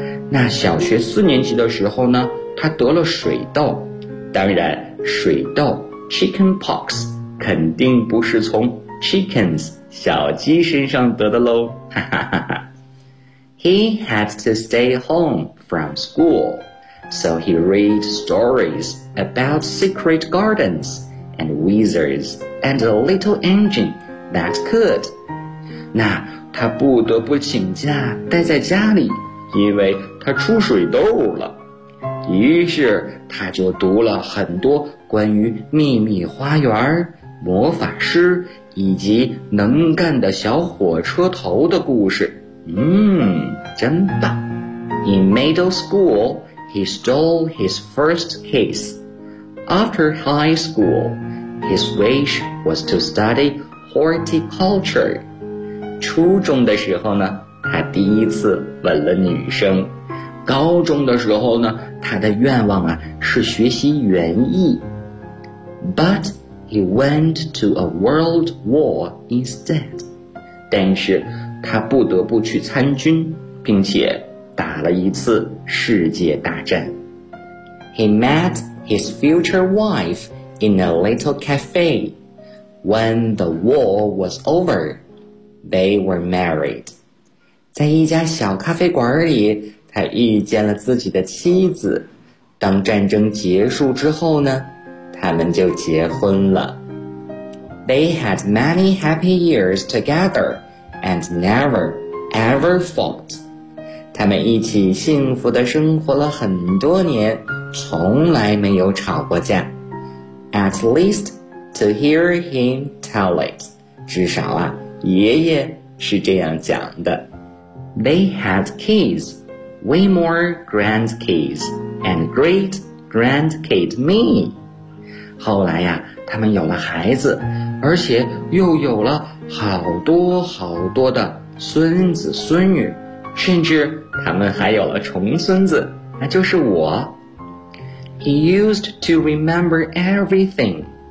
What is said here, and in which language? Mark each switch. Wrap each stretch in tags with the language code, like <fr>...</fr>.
<zh>那小学四年级的时候呢，他得了水痘，当然水痘</zh> <en>chicken pox</en> <zh>肯定不是从 chickens 小鸡身上得的喽。</zh> <en>He had to stay home from school, so he read stories about secret gardens and wizards and a little engine that could.</en> <zh>那他不得不请假待在家里，因为他出水痘了。于是他就读了很多关于秘密花园、魔法师以及能干的小火车头的故事。真棒。</zh> <en>In middle school, he stole his first kiss. After high school, his wish was to study horticulture.</en> <zh>初中的时候呢，他第一次吻了女生。高中的时候呢，他的愿望啊是学习园艺。</zh> <en>But he went to a world war instead.</en> <zh>但是他不得不去参军，并且打了一次世界大战。</zh> <en>He met his future wife in a little cafe. When the war was over, they were married.</en> <zh>在一家小咖啡馆里，他遇见了自己的妻子。当战争结束之后呢，他们就结婚了。</zh> <en>They had many happy years together and never ever fought.</en> <zh>他们一起幸福地生活了很多年，从来没有吵过架。</zh> <en>At least to hear him tell it.</en> <zh>至少啊，爷爷是这样讲的。</zh> <en>They had kids, way more grandkids and great grandkid me.</en> <zh>后来呀，他们有了孩子，而且又有了好多好多的孙子孙女，甚至他们还有了重孙子，那就是我。</zh> <en>He used to remember everything.</en>